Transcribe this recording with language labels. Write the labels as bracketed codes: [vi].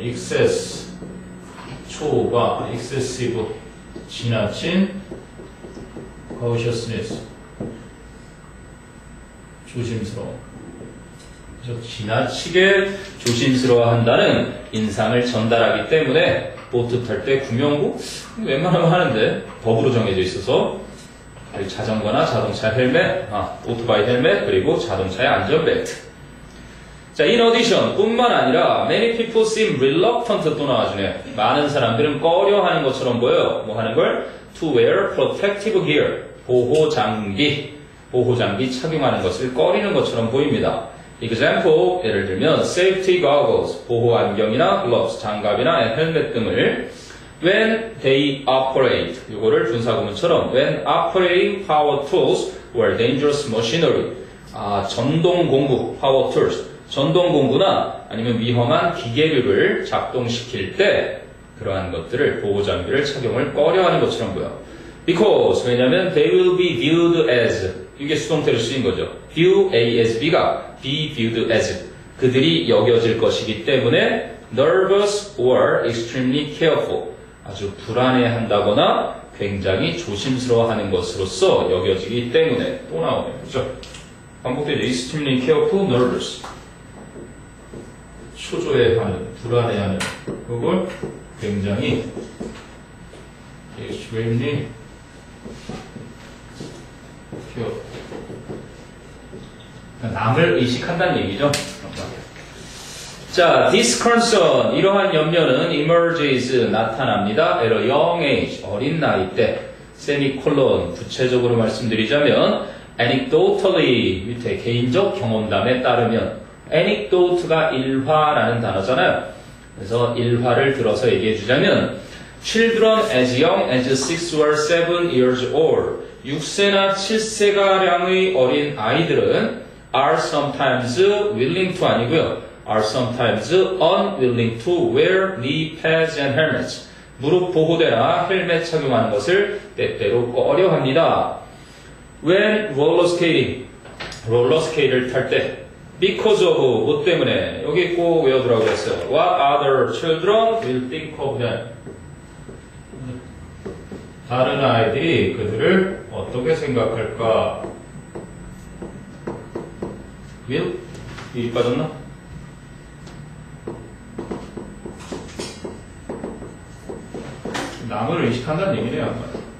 [ko] excess 초과 [en] excessive [ko] 지나친 cautiousness 조심스러움 그래서 지나치게 조심스러워한다는 인상을 전달하기 때문에 보트 탈 때 구명구 웬만하면 하는데 법으로 정해져 있어서 자전거나 자동차 헬멧, 오토바이 헬멧 그리고 자동차의 안전벨트. [en] 자, in addition [ko] 뿐만 아니라 [en] many people seem reluctant [ko] 또 나와주네. 많은 사람들은 꺼려하는 것처럼 보여요. 뭐 하는 걸? [en] To wear protective gear [ko] 보호 장비. 보호장비 착용하는 것을 꺼리는 것처럼 보입니다. example, 예를 들면 safety goggles, 보호안경이나 gloves, 장갑이나 헬멧 등을 when they operate, 이거를 분사구문처럼 [en] when operating power tools or dangerous machinery, [ko] 전동공구, power tools, 전동공구나 아니면 위험한 기계류를 작동시킬 때 그러한 것들을 보호장비를 착용을 꺼려하는 것처럼 보여. [en] Because, [ko] 왜냐면 [en] they will be viewed as, [ko] 이게 수동태로 쓰인 거죠. view A as B가 be viewed as, 그들이 여겨질 것이기 때문에 [en] nervous or extremely careful, [ko] 아주 불안해한다거나 굉장히 조심스러워하는 것으로서 여겨지기 때문에 또 나오네요. 그죠? 반복되죠. [en] extremely careful, nervous. [ko] 초조해하는, 불안해하는, 그걸 굉장히 extremely careful. 남을 의식한다는 얘기죠. 자, [en] this concern, [ko] 이러한 염려는 emerges, 나타납니다. [en] at a young age, [ko] 어린 나이 때, 세미콜론, 구체적으로 말씀드리자면 anecdotally, 밑에 개인적 경험담에 따르면, anecdote가 일화라는 단어잖아요. 그래서 일화를 들어서 얘기해 주자면 [en] children as young as 6 or 7 years old, [ko] 6세나 7세가량의 어린 아이들은 [en] are sometimes willing to [ko] 아니고요. [en] are sometimes unwilling to wear knee pads and helmets. [ko] 무릎 보호대나 헬멧 착용하는 것을 때때로 꺼려합니다. [en] When roller skating, [ko] 롤러스케이트를 탈 때 [en] because of, [ko] 뭐 때문에 여기 꼭 외워두라고 했어요. [en] What other children will think of them. [ko] 다른 아이들이 그들을 어떻게 생각할까? will? 일이 빠졌나? 남을 의식한다는 얘기네요. 아마.